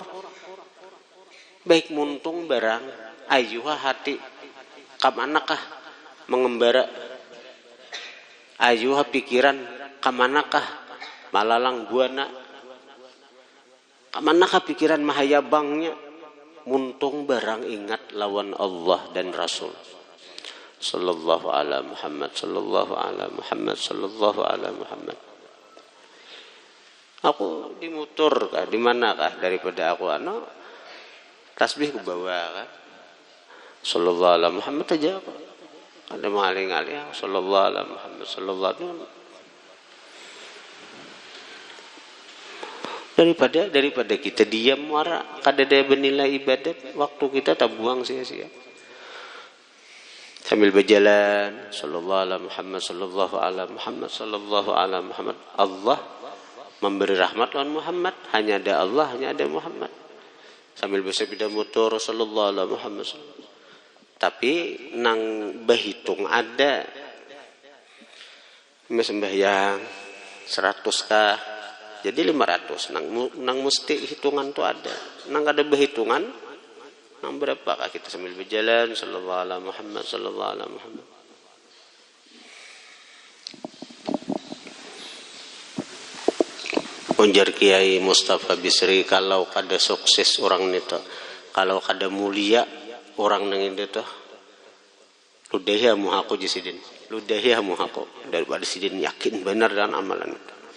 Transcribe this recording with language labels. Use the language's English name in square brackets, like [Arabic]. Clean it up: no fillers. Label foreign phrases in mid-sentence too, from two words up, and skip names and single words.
[Banjar] Baik muntung barang ayuha hati kamanakah mengembara. Ayuha pikiran kamanakah malalang buana. Kamanakah pikiran mahayabangnya. Muntung barang ingat lawan Allah dan Rasul. [Arabic] صلى الله على محمد، صلى الله على محمد، صلى الله على محمد, sallallahu ala Muhammad. [Banjar] Aku di motor kah, di mana kah daripada aku tasbih ku bawa kah. [Arabic] صلى الله على محمد [Banjar] aja aku. Ada mengaling-aling [Arabic] صلى الله على محمد، صلى الله عليه وسلم. [Banjar] Daripada kita diam wara kada ada bernilai ibadat, waktu kita tak buang sia-sia. Sambil berjalan [Arabic] صلى الله على محمد، صلى الله على محمد، صلى الله على محمد, sallallahu ala Muhammad. [Banjar] Allah memberi rahmat lawan Muhammad, hanya ada Allah, hanya ada Muhammad. Sambil bersepeda motor [Arabic] صلى الله على محمد. [Banjar] Tapi nang berhitung ada sembahyang 100 kah? Jadi 500. Nang mesti hitungan tu ada. Nang ada berhitungan nang berapakah kita sambil berjalan [Arabic] صلى الله على محمد، صلى الله على محمد. [Banjar] Unjar Kiai Mustafa Bisri, kalau kada sukses orang itu, kalau kada mulia orang nang itu, ludahya muhaku jisidin, ludahya muhaku daripada sidin yakin benar dan amalan itu.